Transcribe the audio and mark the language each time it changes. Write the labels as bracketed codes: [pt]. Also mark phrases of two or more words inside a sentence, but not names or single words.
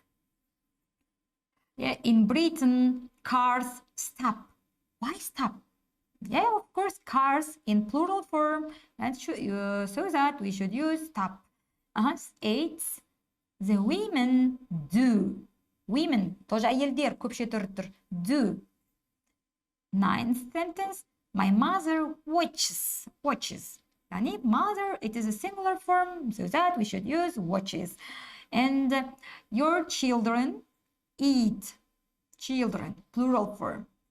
[en] Yeah, in Britain, cars stop. Why stop? Yeah, of course, cars in plural form, and so that we should use stop. 8. The women do. Women, [kk] тоже әйелдер, көпше түрі do. [en] 9th sentence, my mother watches. Yani mother, it is a singular form, so that we should use watches. And your children eat. Children, plural form.